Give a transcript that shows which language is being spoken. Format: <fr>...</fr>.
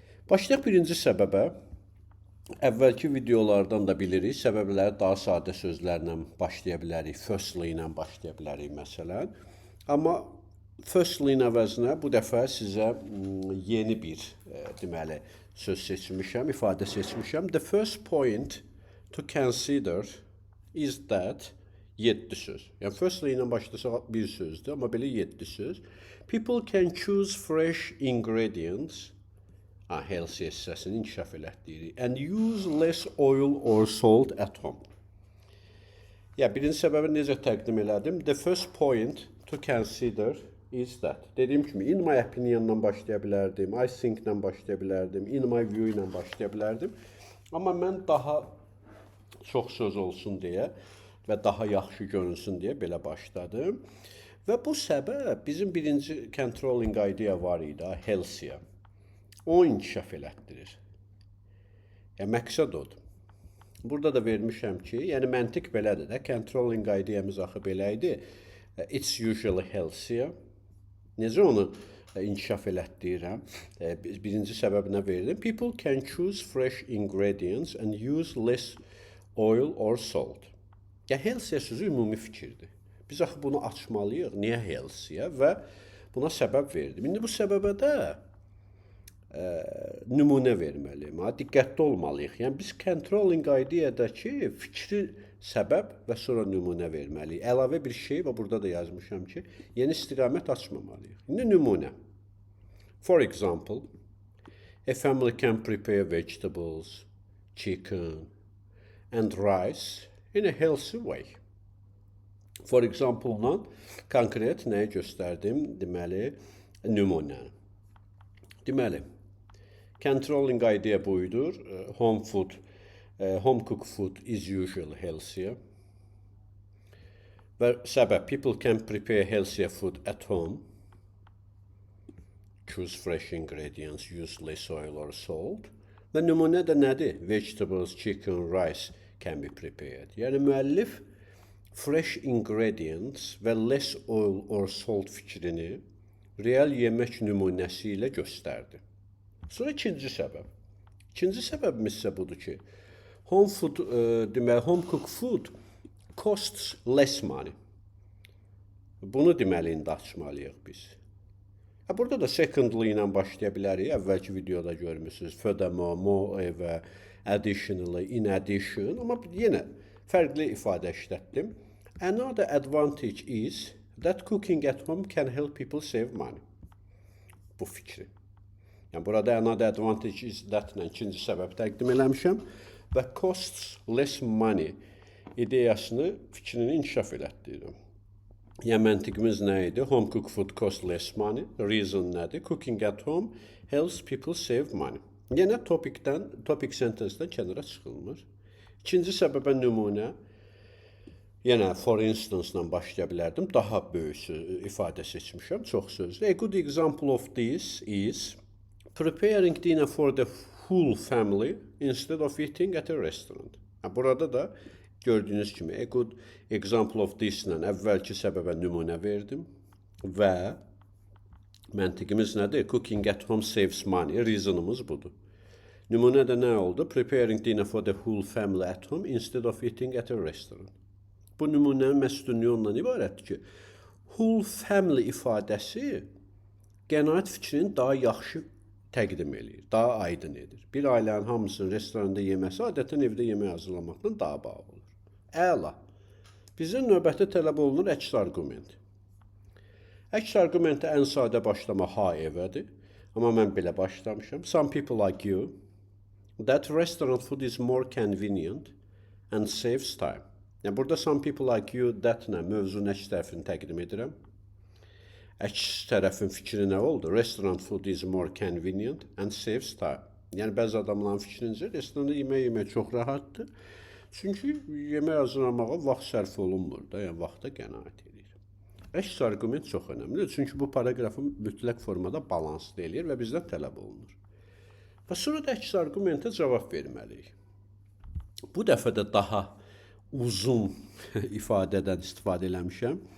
<az>Başlayaq birinci səbəbə. Əvvəlki videolardan da bilirik, səbəbləri daha sadə sözlərlə başlaya bilərik, firstly ilə başlaya bilərik məsələn. Amma firstly-in əvəzinə bu dəfə sizə yeni bir deməli söz seçmişəm, ifadə seçmişəm.</az> <en>The first point to consider is that</en> <az>7 söz. Yəni firstly ilə başlasaq bir sözdür, amma belə 7 söz.</az> <en>People can choose fresh ingredients.</en> <az>Healthy hissəsini inkişaf elətdiyirik.</az> <en>And use less oil or salt at home.</en> <az>Birinci səbəbi necə təqdim elədim?</az> <en>The first point to consider is that.</en> <az>Dediyim kimi,</az> <en>in my opinion-</en> <az>la başlaya bilərdim,</az> <en>I think-</en> <az>la başlaya bilərdim,</az> <en>in my view-</en> <az>ilə başlaya bilərdim. Amma mən daha çox söz olsun deyə və daha yaxşı görünsün deyə belə başladım. Və bu səbəb bizim birinci controlling idea var idi, healthier. O inkişaf elətdirir. Məqsəd odur. Burada da vermişəm ki, yəni məntiq belədir də, controlling ideamız axı belə idi.</az> <en>It's usually healthier.</en> <az>Necə onu inkişaf elətdirirəm? Birinci səbəbinə verirəm.</az> <en>People can choose fresh ingredients and use less oil or salt.</en> <az>Healthier sözü ümumi fikirdir. Biz axı bunu açmalıyıq. Niyə healthier? Və buna səbəb verdim. İndi bu səbəbə də nümunə verməliyim. Diqqətli olmalıyıq. Yəni biz controlling ideadakı fikri səbəb və sonra nümunə verməliyik. Əlavə bir şey və burada da yazmışam ki, yeni istiqamət açmamalıyıq. İndi nümunə.</az> <en>For example, a family can prepare vegetables, chicken and rice in a healthy way.</en> <az>For example-dan konkret nəyi göstərdim? Deməli, nümunəni. Deməli, controlling idea buydur.</az> <en>Home cooked food is usually healthier.</en> <az>Və səbəb,</az> <en>people can prepare healthier food at home. Choose fresh ingredients, use less oil or salt.</en> <az>Və nümunə də nədir?</az> <en>Vegetables, chicken, rice can be prepared.</en> <az>Yəni müəllif fresh ingredients və less oil or salt fikrini real yemək nümunəsi ilə göstərdi. Sonra ikinci səbəb. İkinci səbəbimiz isə budur ki,</az> <en>home cooked food costs less money.</en> <az>Bunu deməli indi açmalıyıq biz. Burada da secondly ilə başlaya bilərik. Əvvəlki videoda görmüsünüz.</az> <en>Furthermore, moreover, additionally, in addition.</en> <az>Amma yenə fərqli ifadə işlətdim.</az> <en>Another advantage is that cooking at home can help people save money.</en> <az>Bu fikri. Yəni burada</az> <en>another advantage is that-</en> <az>la ikinci səbəb təqdim eləmişəm və</az> <en>costs less money</en> <az>ideyasını, fikrini inkişaf elətdirirəm. Yəni məntiqimiz nə idi?</az> <en>Home cooked food costs less money. Reason nədir? Cooking at home helps people save money.</en> <az>Yenə topic sentence-dən kənara çıxılmır. İkinci səbəbə nümunə, yenə for instance-la başlaya bilərdim. Daha böyük ifadə seçmişəm, çox sözlü.</az> <en>A good example of this is preparing dinner for the whole family instead of eating at a restaurant.</en> <az>Burada da gördüyünüz kimi</az> <en>a good example of this-</en> <az>lə əvvəlki səbəbə nümunə verdim və məntiqimiz nədir?</az> <en>Cooking at home saves money.</en> <az>Reasonımız budur. Nümunədə nə oldu?</az> <en>Preparing dinner for the whole family at home instead of eating at a restaurant.</en> <az>Bu nümunənin məsudunluğu ondan ibarətdir ki, whole family ifadəsi qənaət fikrini daha yaxşı təqdim edir, daha aydın edir. Bir ailənin hamısının restoranda yeməsi adətən evdə yemək hazırlamaqla daha bağlı olur. Əla. Bizdən növbəti tələb olunur əks arqument. Əks arqumentə ən sadə başlama however'dir. Amma mən belə başlamışam.</az> <en>Some people argue that restaurant food is more convenient and saves time.</en> <az>Yəni burada</az> <en>some people argue that-</en> <az>nə mövzunun əks tərəfini təqdim edirəm. Əks tərəfin fikri nə oldu?</az> <en>Restaurant food is more convenient and saves time.</en> <az>Yəni bəzi adamların fikrincə restoranda yemək çox rahatdır. Çünki yemək hazırlamağa vaxt sərf olunmur da, yəni vaxta qənaət edir. Əks arqument çox önəmlidir. Çünki bu paragrafı mütləq formada balanslı eləyir və bizdən tələb olunur. Və sonra da əks argumentə cavab verməliyik. Bu dəfə də daha uzun ifadədən istifadə eləmişəm.</az>